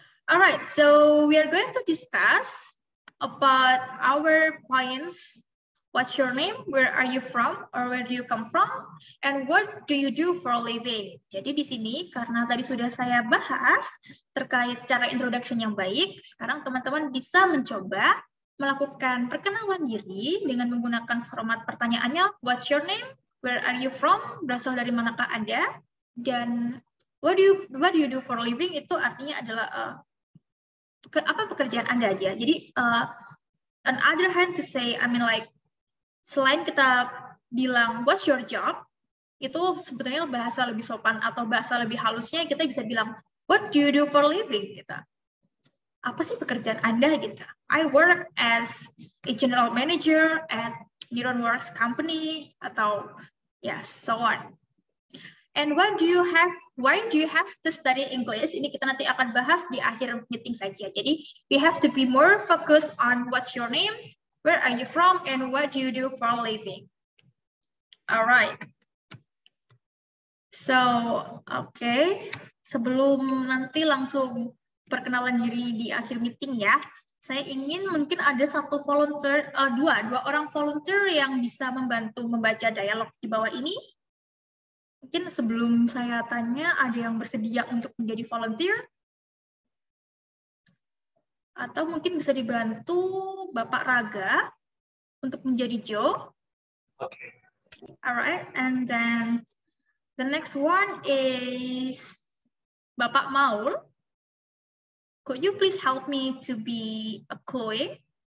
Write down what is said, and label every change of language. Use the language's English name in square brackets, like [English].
[English] Alright, so we are going to discuss about our points. What's your name? Where are you from? Or where do you come from? And what do you do for a living? [Indonesian] Jadi di sini karena tadi sudah saya bahas terkait cara introduction yang baik, sekarang teman-teman bisa mencoba melakukan perkenalan diri dengan menggunakan format pertanyaannya [English] what's your name? Where are you from? [Indonesian] Berasal dari manakah Anda? [English] Dan what do you do for a living? [Indonesian] Itu artinya adalah apa pekerjaan Anda aja. Jadi [English] on other hand to say, I mean like [Indonesian] selain kita bilang [English] what's your job, [Indonesian] itu sebetulnya bahasa lebih sopan atau bahasa lebih halusnya kita bisa bilang [English] what do you do for a living [Indonesian] gitu. Apa sih pekerjaan Anda gitu. [English] I work as a general manager at NeuronWorks company atau yes, so on. And why do you have to study English? [Indonesian] Ini kita nanti akan bahas di akhir meeting saja. Jadi [English] we have to be more focused on what's your name, where are you from, and what do you do for a living? Alright. So, okay. [Indonesian] Sebelum nanti langsung perkenalan diri di akhir meeting ya, Saya ingin mungkin ada satu volunteer, dua orang volunteer yang bisa membantu membaca dialog di bawah ini. Mungkin sebelum saya tanya, ada yang bersedia untuk menjadi volunteer? Atau mungkin bisa dibantu Bapak Raga untuk menjadi Joe. [English] Okay. Alright, and then the next one is Bapak Maul. Could you please help me to be a Chloe?